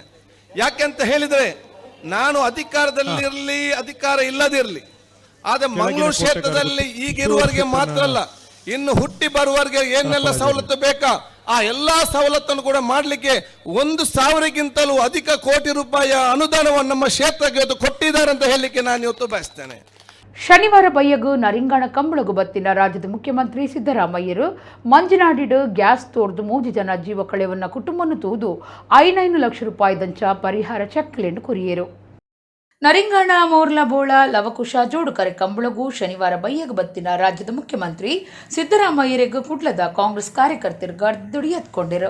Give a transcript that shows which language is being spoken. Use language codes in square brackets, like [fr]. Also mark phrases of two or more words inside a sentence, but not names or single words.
[kn] ಯಾಕೆಂತ ಹೇಳಿದರೆ ನಾನು ಅಧಿಕಾರದಲ್ಲಿ ಇರಲಿ ಅಧಿಕಾರ ಇಲ್ಲದಿರಲಿ, ಆದರೆ ಮಂಗಳೂರು ಕ್ಷೇತ್ರದಲ್ಲಿ ಈಗಿರುವವರಿಗೆ ಮಾತ್ರ ಅಲ್ಲ, ಇನ್ನು ಹುಟ್ಟಿ ಬರುವವರಿಗೆ ಏನೆಲ್ಲ ಸವಲತ್ತು ಬೇಕಾ ಆ ಎಲ್ಲಾ ಸವಲತ್ತನ್ನು ಕೂಡ ಮಾಡಲಿಕ್ಕೆ 1,000ಕ್ಕಿಂತಲೂ ಅಧಿಕ ಕೋಟಿ ರೂಪಾಯಿಯ ಅನುದಾನವನ್ನು ನಮ್ಮ ಕ್ಷೇತ್ರಕ್ಕೆ ಇವತ್ತು ಕೊಟ್ಟಿದ್ದಾರೆ ಅಂತ ಹೇಳಲಿಕ್ಕೆ ನಾನು ಇವತ್ತು ಬಯಸ್ತೇನೆ. [tcy] ಶನಿವಾರ ಬಯ್ಯಗು ನರಿಂಗಾಣ ಕಂಬಳಗು ಬತ್ತಿನ ರಾಜ್ಯದ ಮುಖ್ಯಮಂತ್ರಿ ಸಿದ್ದರಾಮಯ್ಯರು ಮಂಜನಾಡಿಡು ಗ್ಯಾಸ್ ತೋರ್ದು 3 ಜನ ಜೀವ ಕಳೆವನ್ನ ಕುಟುಂಬವನ್ನು ತೂದು 5 ಲಕ್ಷ ರೂಪಾಯಿ ದಂಚ ಪರಿಹಾರ ಚೆಕ್ಲೆಂಡು ಕೊರಿಯರು. ನರಿಂಗಾಣ ಮೋರ್ಲ ಬೋಳ ಲವಕುಶ ಜೋಡುಕರೆ ಕಂಬಳಗು ಶನಿವಾರ ಬಯ್ಯಗ ಬತ್ತಿನ ರಾಜ್ಯದ ಮುಖ್ಯಮಂತ್ರಿ ಸಿದ್ದರಾಮಯ್ಯರಿಗೆ ಕುಡ್ಲದ ಕಾಂಗ್ರೆಸ್ ಕಾರ್ಯಕರ್ತರು ಗರ್ದುಡಿ ಎತ್ಕೊಂಡಿರು.